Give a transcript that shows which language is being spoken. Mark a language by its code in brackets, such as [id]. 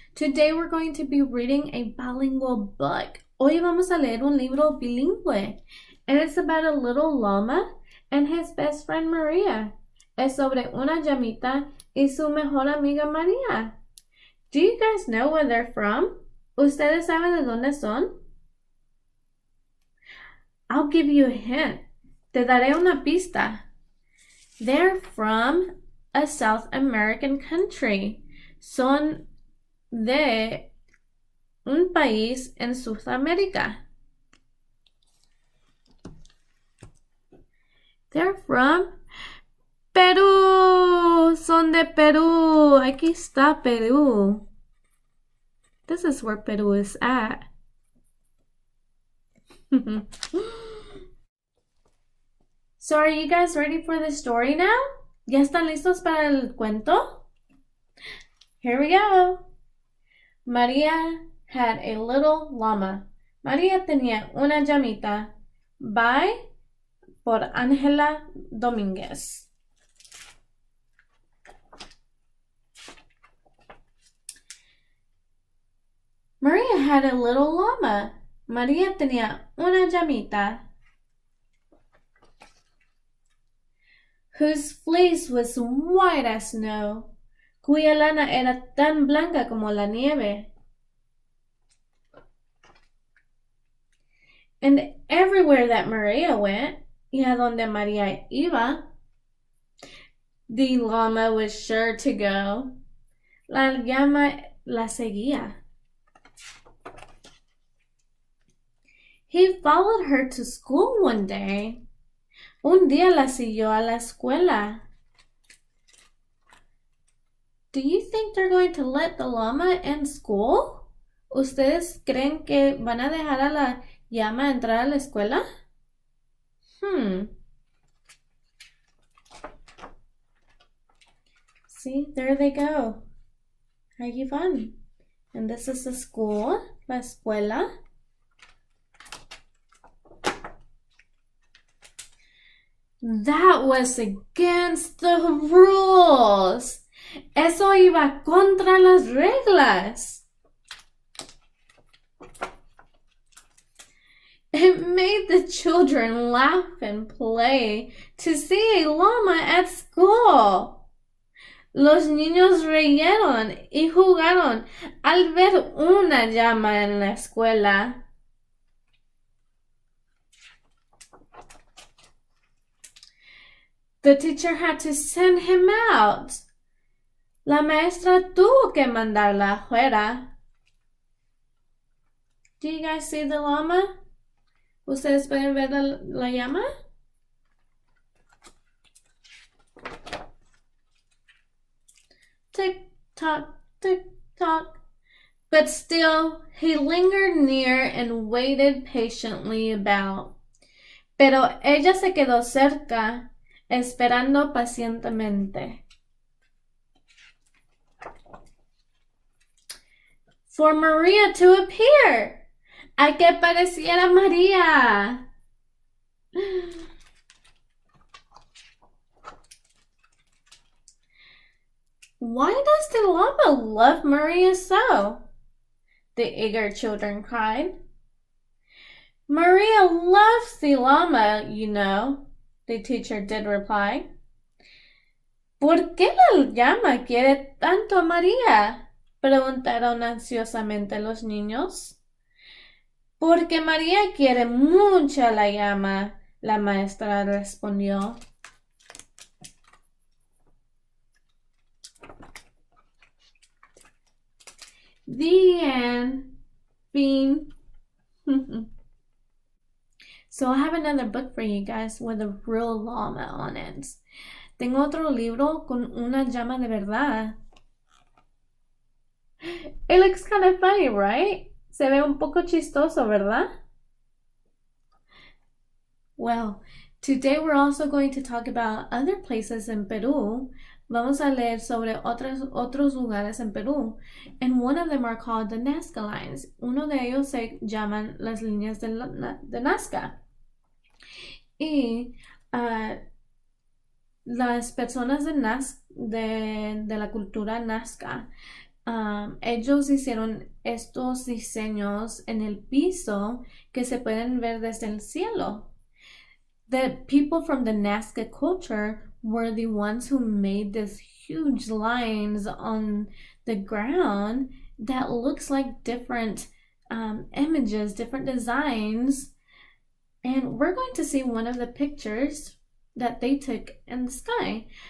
[en] Today we're going to be reading a bilingual book. [es] Hoy vamos a leer un libro bilingüe. [en] And it's about a little llama and his best friend Maria. [es] Es sobre una llamita y su mejor amiga María. [en] Do you guys know where they're from? [es] ¿Ustedes saben de dónde son? [en] I'll give you a hint. [es] Te daré una pista. [en] They're from a South American country. [es] Son de un país en Sudamérica. [en] They're from Peru. [es] Son de Perú. Aquí está Perú. [en] This is where Peru is at. So are you guys ready for the story now? [es] ¿Ya están listos para el cuento? [en] Here we go. Maria had a little llama. [es] María tenía una llamita. By por Ángela Domínguez. [en] Maria had a little llama. [es] María tenía una llamita [en] whose fleece was white as snow, [es] cuya lana era tan blanca como la nieve. [en] And everywhere that Maria went, [es] y a donde María iba, [en] the llama was sure to go. [es] La llama la seguía. [en] He followed her to school one day. [es] Un día la siguió a la escuela. [en] Do you think they're going to let the llama in school? [es] ¿Ustedes creen que van a dejar a la llama entrar a la escuela? [en] See, there they go. Have fun. And this is the school, [es] la escuela. [en] That was against the rules. [es] Eso iba contra las reglas. [en] It made the children laugh and play to see a llama at school. [es] Los niños reyeron y jugaron al ver una llama en la escuela. [en] The teacher had to send him out. [es] La maestra tuvo que mandarla afuera. [en] Do you guys see the llama? [es] ¿Ustedes pueden ver la llama? [en] Tick tock, tick tock. But still, he lingered near and waited patiently about. [es] Pero ella se quedó cerca, esperando pacientemente. [en] For Maria to appear. [es] A que pareciera María. [en] Why does the llama love Maria so? The eager children cried. Maria loves the llama, you know, the teacher did reply. [es] ¿Por qué la llama quiere tanto a María? Preguntaron ansiosamente los niños. Porque María quiere mucho a la llama, la maestra respondió. [en] The end. [es] Fin. [en] So I have another book for you guys with a real llama on it. [es] Tengo otro libro con una llama de verdad. [en] It looks kind of funny, right? [es] Se ve un poco chistoso, ¿verdad? [en] Well, today we're also going to talk about other places in Peru. [es] Vamos a leer sobre otros lugares en Perú. [en] And one of them are called the Nazca lines. [es] Uno de ellos se llaman las líneas de Nazca. Y las personas de la cultura Nazca, ellos hicieron estos diseños en el piso que se pueden ver desde el cielo. [en] The people from the Nazca culture were the ones who made these huge lines on the ground that looks like different images, different designs. And we're going to see one of the pictures that they took in the sky.